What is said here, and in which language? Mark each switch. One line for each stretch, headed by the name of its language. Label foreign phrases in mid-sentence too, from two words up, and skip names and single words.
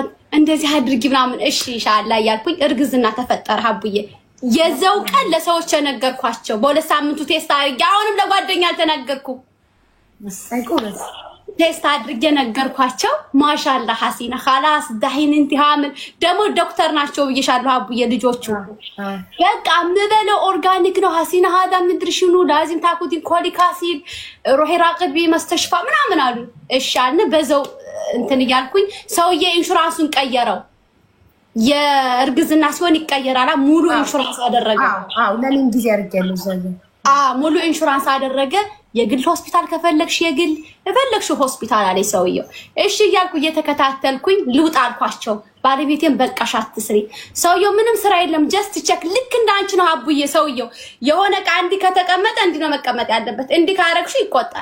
Amharic: እንደዚህ አድርጊ ምናምን እሺ
Arabic: إن شاء الله
Amharic: እያልኩኝ እርግዝና ተፈጠረ ሀቡዬ። የዛው ቀን ለሰዎች ነገርኳቸው። በሁለት ሳምንቱ ቴስት አድርጌ አሁንም ለጓደኛ አልተናገርኩም። አይቆረስ ቴስት አድርጌ ነገርኳቸው።
Arabic: ما شاء الله
Amharic: ሀሲና
Arabic: خلاص دحين انت حامل
Amharic: ደግሞ ዶክተር ናቸው ብዬሻለሁ ሀቡዬ ልጆቹ። በቃ ምበለው ኦርጋኒክ ነው ሀሲና هذا ምድር ሽኑ
Arabic: لازم تاخذين كوليك اسيد روحي راقبي مستشفى
Amharic: ምናምን አሉ። እሺ አልን በዛው እንትን እያልኩኝ ሰውዬ ኢንሹራንሱን ቀየረው። የእርግዝና ሲሆን ይቀየራል። ሙሉ ኢንሹራንስ አደረገ። ለምን ጊዜ አድርጌያለሁ ዘይ ሙሉ ኢንሹራንስ አደረገ። የግል ሆስፒታል ከፈለግሽ የግል እፈለግሽ ሆስፒታል አለ ሰውየው። እሺ እያልኩ እየተከታተልኩኝ ልውጥ አልኳቸው። ባለቤቴን በቃሽ አትስሪ። ሰውየው ምንም ስራ የለም ጀስት ቼክ። ልክ እንዳንቺ ነው ሀቡዬ። ሰውየው የሆነ ቃንዲ ከተቀመጠ እንዲ ነው መቀመጥ ያለበት። እንዲ ካረግሽ ይቆጣል።